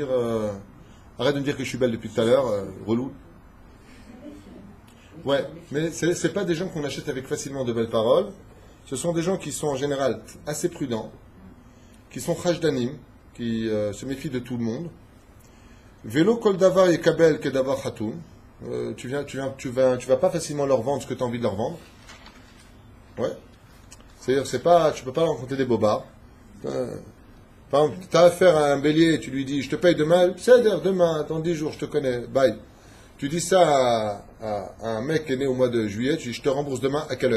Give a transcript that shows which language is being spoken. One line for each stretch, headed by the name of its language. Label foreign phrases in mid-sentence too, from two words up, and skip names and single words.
French: arrête de me dire que je suis belle depuis tout à l'heure, relou. Ouais, mais ce n'est pas des gens qu'on achète avec facilement de belles paroles. Ce sont des gens qui sont en général assez prudents, qui sont chashdanim, qui se méfient de tout le monde.
Hebrew: ולא כל דבר יקבל כדבר חתום.
French: Tu vas pas facilement leur vendre ce que tu as envie de leur vendre. Ouais. C'est-à-dire, tu peux pas leur raconter des bobards. Par exemple, tu as affaire à un bélier, tu lui dis, je te paye demain, c'est-à-dire demain, dans 10 jours, je te connais, bye. Tu dis ça à un mec qui est né au mois de juillet, tu dis, je te rembourse demain, à quelle heure?